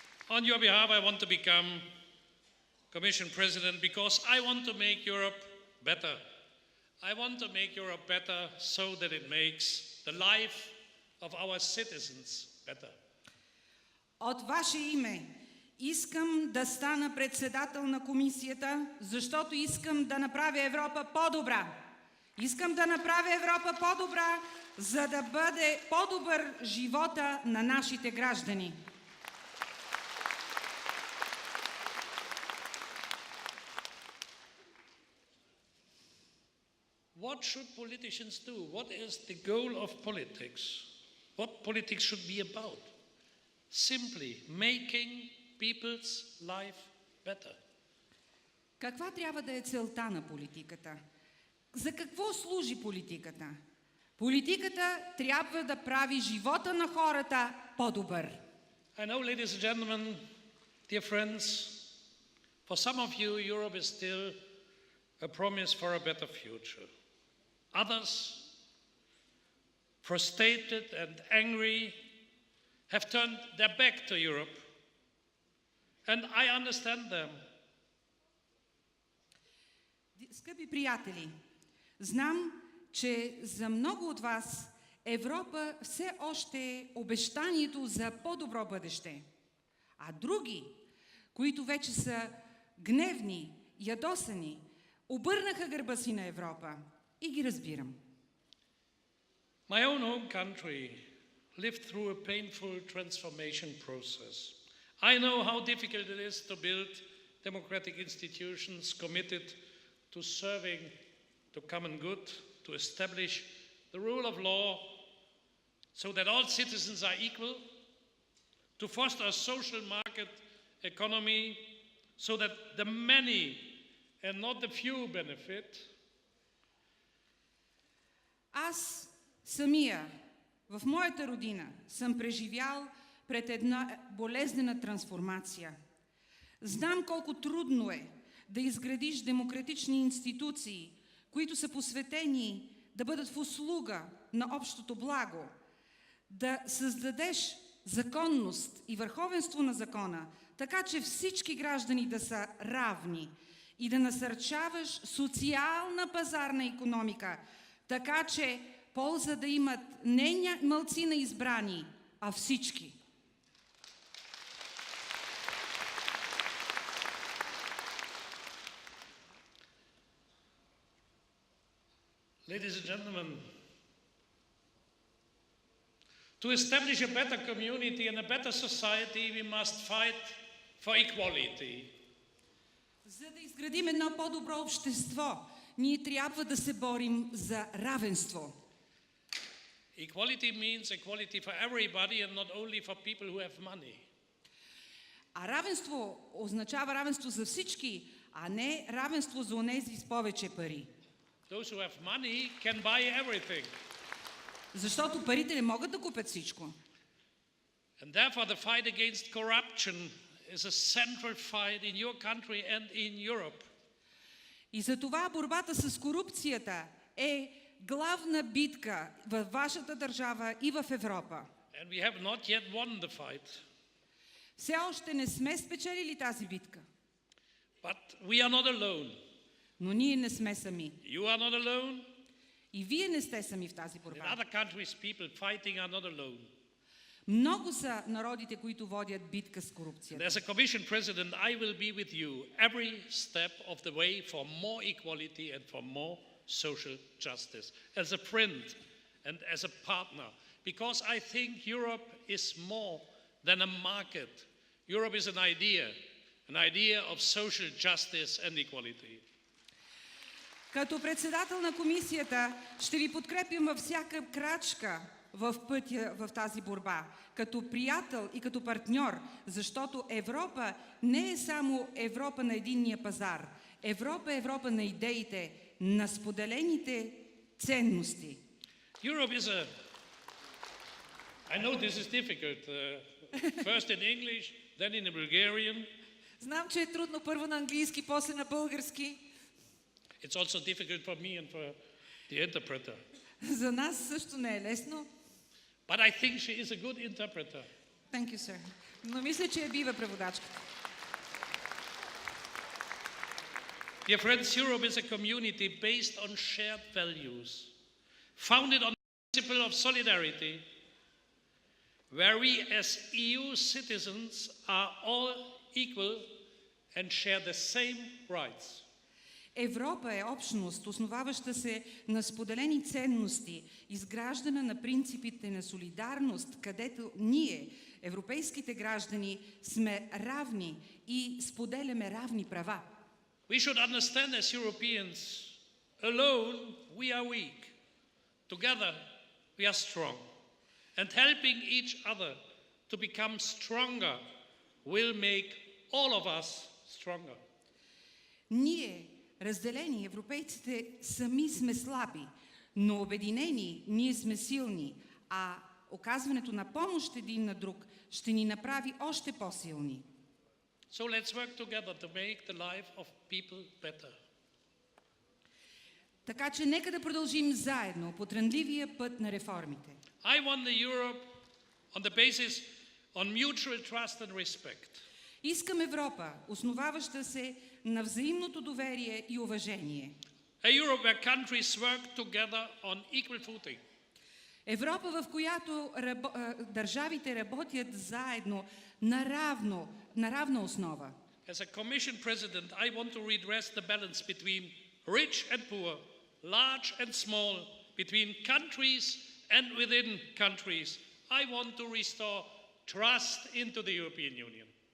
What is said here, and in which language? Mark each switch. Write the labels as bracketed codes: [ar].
[en] On your behalf, I want to become Commission President because I want to make Europe better. I want to make Europe better so that it makes the life of our citizens better. [bg] От ваше име искам да стана председател на комисията, защото искам да направя Европа по-добра. Искам да направя Европа по-добра, за да бъде по-добър живота на нашите граждани. [en] What should politicians do? What is the goal of politics? What politics should be about? Simply making people's life better. [bg] Каква трябва да е целта на политиката? За какво служи политиката? Политиката трябва да прави живота на хората по-добър. [en] I know, ladies and gentlemen, dear friends, for some of you, Europe is still a promise for a better future. Others, frustrated and angry, have turned their back to Europe. And I understand them. [bg] Скъпи приятели, знам, че за много от вас Европа все още е обещанието за по-добро бъдеще. А други, които вече са гневни, ядосани, обърнаха гърба си на Европа. И ги разбирам. [en] My own home country lived through a painful transformation process. I know how difficult it is to build democratic institutions committed to serving the common good, to establish the rule of law so that all citizens are equal, to foster a social market economy so that the many and not the few benefit. [bg] Аз самия в моята родина съм преживял пред една болезнена трансформация. Знам колко трудно е да изградиш демократични институции, които са посветени да бъдат в услуга на общото благо, да създадеш законност и върховенство на закона, така че всички граждани да са равни и да насърчаваш социална пазарна икономика, така че полза да имат не малцина избрани, а всички. [en] Ladies and gentlemen, to establish a better community and a better society, we must fight for equality. [bg] За да изградим едно по-добро общество, ние трябва да се борим за равенство. [en] Equality means equality for everybody and not only for people who have money. [bg] А равенство означава равенство за всички, а не равенство за онези с повече пари. [en] Those who have money can buy everything. [bg] Защото парите не могат да купят всичко. [en] And therefore the fight against corruption is a central fight in your country and in Europe. [bg] И за това борбата с корупцията е главна битка във вашата държава и в Европа. [en] And we have not yet won the fight. [bg] Все още не сме спечелили тази битка. [en] But we are not alone. [bg] Но ние не сме сами. [en] You are not alone. [bg] И вие не сте сами в тази [en] In [bg] борба. [en] other countries, people fighting are not alone. [bg] Много са народите, които водят битка с корупцията. [en] And as a Commission President, I will be with you every step of the way for more equality and for more social justice, as a friend and as a partner, because I think Europe is more than a market. Europe is an idea of social justice and equality. [bg] Като председател на комисията ще ви подкрепям във всяка крачка в пътя в тази борба, като приятел и като партньор, защото Европа не е само Европа на единния пазар. Европа е Европа на идеите, на споделените ценности. [en] Europe is a... I know this is difficult. First in English, then in Bulgarian. [bg] Знам, че е трудно първо на английски, после на български. [en] It's also difficult for me and for the interpreter. [bg] За нас също не е лесно. [en] But I think she is a good interpreter. Thank you, sir. [bg] Но мисля, че е бива преводачката. [en] Dear friends, Europe is a community based on shared values, founded on the principle of solidarity, where we as EU citizens are all equal and share the same rights. [bg] Европа е общност, основаваща се на споделени ценности, изграждана на принципите на солидарност, където ние, европейските граждани, сме равни и споделяме равни права. [en] We should understand as Europeans, alone we are weak, together we are strong. And helping each other to become stronger will make all of us stronger. [bg] Ние, разделени, европейците сами сме слаби, но обединени ние сме силни, а оказването на помощ един на друг ще ни направи още по-силни. [en] So let's work together to make the life of people better. [bg] Така че нека да продължим заедно по трънливия път на реформите. [en] I want the Europe on the basis on mutual trust and respect. [bg] Искам Европа, основаваща се на взаимното доверие и уважение. [en] A Europe where countries work together on equal footing. [bg] Европа, в която държавите работят заедно на равна основа. [en] As a Commission President, I want to redress the balance between rich and poor, large and small, between countries and within countries. I want to restore trust into the European Union.